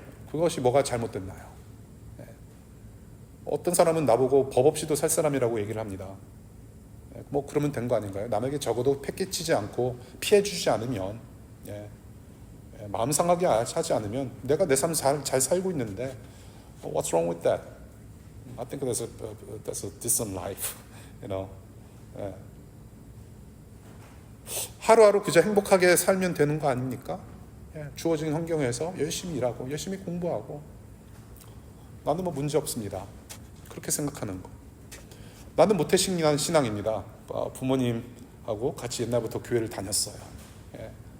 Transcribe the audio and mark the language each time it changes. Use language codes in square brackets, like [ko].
[ko] 그것이 뭐가 잘못됐나요? 예. 어떤 사람은 나보고 법 없이도 살 사람이라고 얘기를 합니다. 예. 뭐 그러면 된 거 아닌가요? 남에게 적어도 패기치지 않고 피해주지 않으면, 예. 예. 마음 상하게 하지 않으면 내가 내 삶 잘 살고 있는데 [en] What's wrong with that? I think that's a decent life, you know. [ko] 예. 하루하루 그저 행복하게 살면 되는 거 아닙니까? 예. 주어진 환경에서 열심히 일하고 열심히 공부하고 나는 뭐 문제 없습니다. 그렇게 생각하는 거. 나는 모태신앙입니다. 부모님하고 같이 옛날부터 교회를 다녔어요. 예.